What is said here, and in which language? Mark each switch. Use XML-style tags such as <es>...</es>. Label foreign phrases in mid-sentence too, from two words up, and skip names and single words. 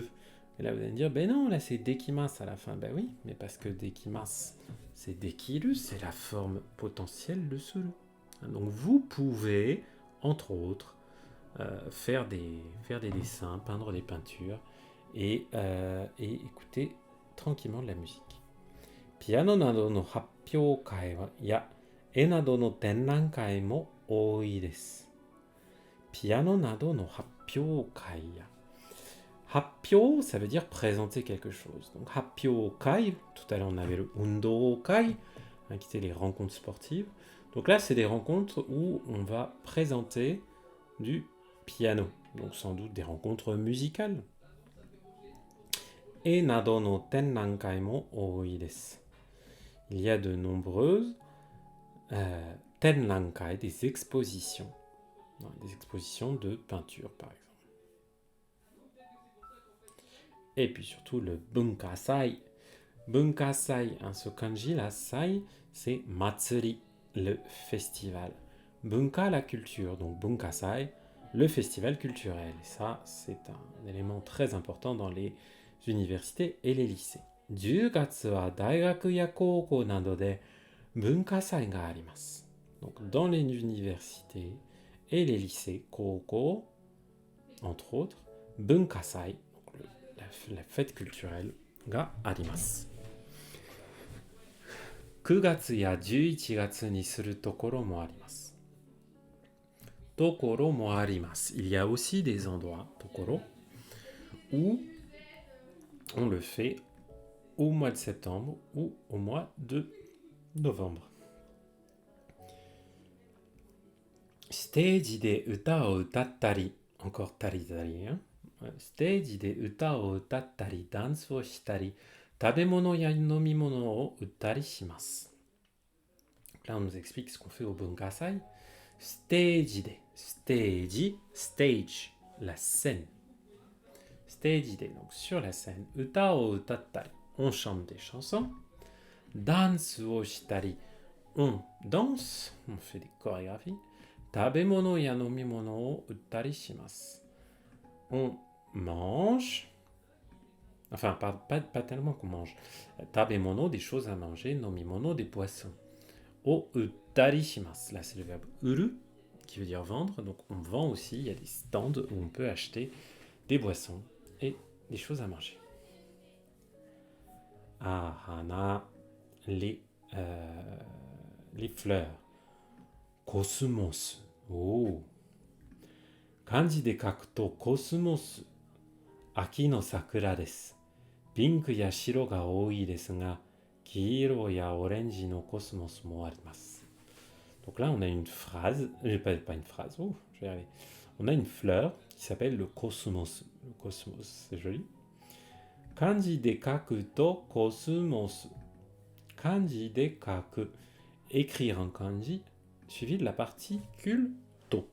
<fr>Et là vous allez me dire, ben non, là c'est dekimasu à la fin. Ben oui, mais parce que dekimasu, c'est dekiru, c'est la forme potentielle de suru. Donc vous pouvez, entre autres, faire des dessins, peindre des peintures et écouter tranquillement de la musique.</fr> <ja>ピアノなどの発表会はや絵などの展覧会も多いです. ピアノなどの発表会や.</ja> <fr>Happyo, ça veut dire présenter quelque chose. Donc happyoukai, tout à l'heure on avait le undoukai, qui étaient les rencontres sportives. Donc là c'est des rencontres où on va présenter du piano. Donc sans doute des rencontres musicales.</fr> <ja>絵などの展覧会も多いです.</ja> <fr>Il y a de nombreuses tenrankai, des expositions. Des expositions de peinture par exemple. Et puis surtout le bunkasai. Bunkasai, ce kanji, la sai, c'est matsuri, le festival. Bunka, la culture, donc bunkasai, le festival culturel. Et ça, c'est un élément très important dans les universités et les lycées.</fr> <ja>10 月は大学や高校などで文化祭があります。</ja> <fr>Donc dans les universités et les lycées, koukou, entre autres, bunkasai, la fête culturelle,</fr> <ja>があります. 9月や11月にするところもあります。ところもあります。</ja> <fr>Il y a aussi des endroits, tokoro, où on le fait au mois de septembre ou au mois de novembre.</fr> <ja>ステージで歌を歌ったり、encore たりたり、ステージで歌を歌ったり、ダンスをしたり、食べ物や飲み物を売ったりします。</ja> <fr>Là, on nous explique ce qu'on fait au bunkasai.</fr> <ja>ステージで、ステージ、stage,</ja> <fr>la scène.</fr> <ja>ステージで、</ja> <fr>donc sur la scène、</fr> <ja>歌を歌ったり、</ja> <fr>on chante des chansons、</fr> <ja>ダンスをしたり、</ja> <fr>on danse、on fait des chorégraphies、</fr> <ja>食べ物や飲み物を売ったりします。</ja> <fr>On mange, enfin pas tellement qu'on mange, 食べ物、des choses à manger, 飲み物、des poissons.</fr> <ja>を売ったりします。</ja> <fr>Là, c'est le verbe 売る qui veut dire vendre. Donc, on vend aussi. Il y a des stands où on peut acheter des boissons et des choses à manger. Ah, hana, les fleurs.</fr> <ja>Cosmos. Oh. 漢字で書くとコスモス. 秋の桜です. ピンクや白が遠いですが、黄色やオレンジのコスモスもあります.</ja> <fr>Donc là, on a une phrase, pas une phrase, je vais y arriver. On a une fleur qui s'appelle le cosmos. Le cosmos, c'est joli.</fr> <ja>漢字で書くとコスモス. 漢字で書く.</ja> <fr>Écrire en kanji, suivi de la particule to.</fr>